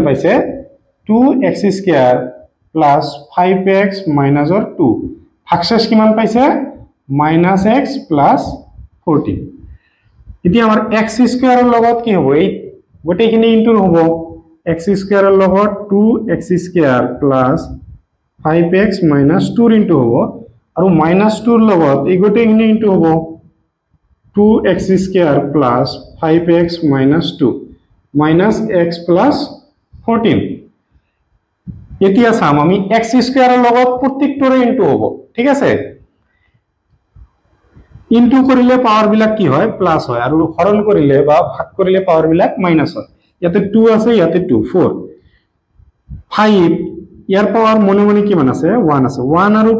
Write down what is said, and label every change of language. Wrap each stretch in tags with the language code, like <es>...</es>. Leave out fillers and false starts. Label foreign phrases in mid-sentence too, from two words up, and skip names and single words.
<as>পাইছে</as> <en>2x square plus 5x minus 2</en> <as>ভাগশেষ কিমান পাইছে</as> <en>minus x plus 14</en> <as>এতিয়া আমাৰ x স্কয়াৰৰ লগত কি হ'ব এই গোটেইখিনি ইনটু হ'ব x স্কয়াৰৰ লগত</as> <en>2x square plus 5x minus 2 into</en> <as>হ'ব আৰু মাইনাস 2 ৰ লগত এই গোটেইখিনি ইনটু হ'ব</as> <en>2x square plus 5x minus 2 minus x plus 14</en> <as>এতিয়া চাম আমি x স্কয়াৰৰ লগত প্ৰত্যেকটোৰে ইনটু হ'ব ঠিক আছে ইনটু কৰিলে পাৱাৰ বিলাক কি হয় প্লাস হয় আৰু হৰণ কৰিলে বা ভাগ কৰিলে পাৱাৰ বিলাক মাইনাস হয় ইয়াতে 2 আছে ইয়াতে 2 4 5 ইয়াৰ পাৱাৰ মনে মনে কিমান আছে 1 আছে 1 আৰু</as>